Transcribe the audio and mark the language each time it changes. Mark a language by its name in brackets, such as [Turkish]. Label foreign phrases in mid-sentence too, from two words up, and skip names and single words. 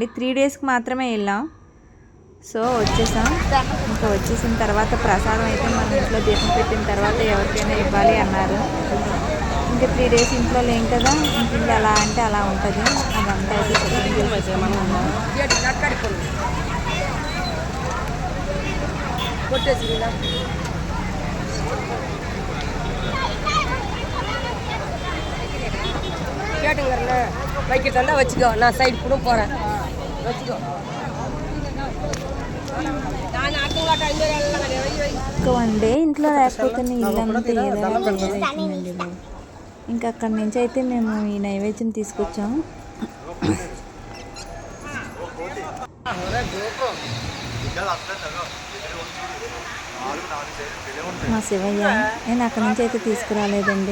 [Telugu] 3 daysకి మాత్రమే వెళ్ళాం. సో వచ్చేసాం. ఇంకా వచ్చేసిన తర్వాత ప్రసాదం అయితే మన ఇంట్లో దీపం పెట్టిన తర్వాత ఎవరికైనా ఇవ్వాలి అన్నారు. ఇంకా 3 days ఇంట్లో లేం కదా, ఇంక ఇల్లు ఎలా అంటే అలా ఉంటుంది. అదంతా అయితే సెట్టింగ్ చేసుకుంటున్నాను. [Tamil] வச்சுக்கோ நான் சைடு கூட போகிறேன் வச்சுக்கோ [Telugu] ఇంకా 1 day ఇంట్లో లేకపోతే ఇల్లు అంతా ఏదైనా అవుతుందండి బాబు. ఇంకా అక్కడి నుంచి అయితే మేము ఈ నైవేద్యం తీసుకొచ్చాము. మా శివయ్య నేను అక్కడి నుంచి అయితే తీసుకురాలేదండి.